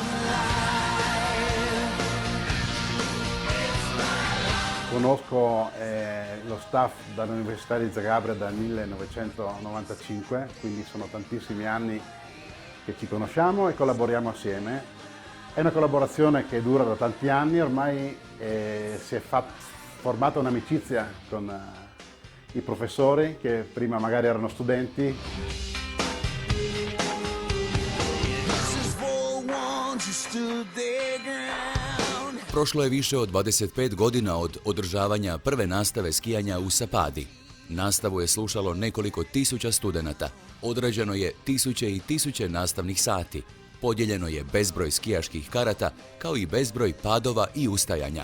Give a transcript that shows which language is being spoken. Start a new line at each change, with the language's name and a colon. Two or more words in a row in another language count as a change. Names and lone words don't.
Italian: Conosco lo staff dall'Università di Zagabria dal 1995, quindi sono tantissimi anni che ci conosciamo e collaboriamo assieme. È una collaborazione che dura da tanti anni, ormai si è formata un'amicizia con i professori che prima magari erano studenti.
Croatian: Prošlo je više od 25 godina od održavanja prve nastave skijanja u Sapadi. Nastavu je slušalo nekoliko tisuća studenata, odrađeno je tisuće i tisuće nastavnih sati, podijeljeno je bezbroj skijaških karata, kao i bezbroj padova i ustajanja.